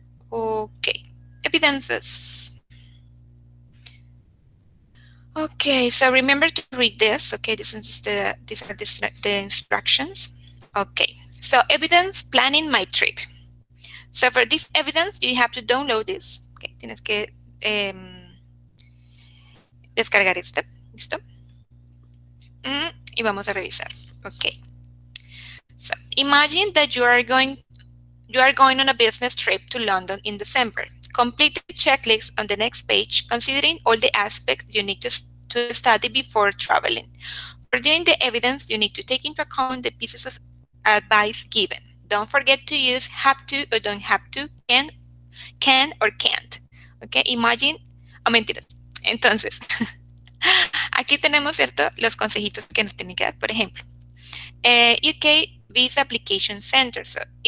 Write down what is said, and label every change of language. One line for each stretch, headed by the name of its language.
English: Okay, evidences. Okay, so remember to read this. Okay, these are the instructions. Okay, so evidence planning my trip. So for this evidence, you have to download this.
Spanish: Okay, tienes que descargar este. ¿Listo? Y vamos a revisar. Okay.
English: So imagine that you are going on a business trip to London in December. Complete the checklist on the next page, considering all the aspects you need to study before traveling. For doing the evidence, you need to take into account the pieces of advice given. Don't forget to use have to or don't have to, can or can't. Okay, imagine, mentiras.
Spanish: Entonces, aquí tenemos, ¿cierto? Los consejitos que nos tienen que dar. Por ejemplo, UK Visa Application Center. So,